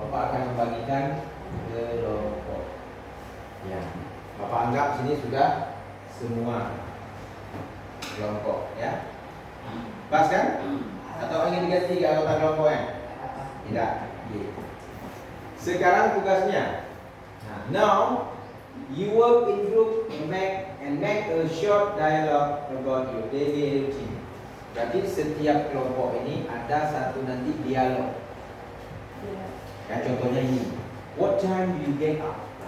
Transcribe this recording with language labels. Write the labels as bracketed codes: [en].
[id] Bapak akan membagikan kelompok. Ya, Bapak anggap sini sudah semua kelompok ya. Pas kan? Atau ingin diganti anggota kelompoknya? Tidak. Oke. Sekarang tugasnya. [en] Nah, now you work in group and make a short dialogue about your daily routine. [id] Berarti setiap kelompok ini ada satu nanti dialog. Ya, contohnya ini. [en] What time do you get up?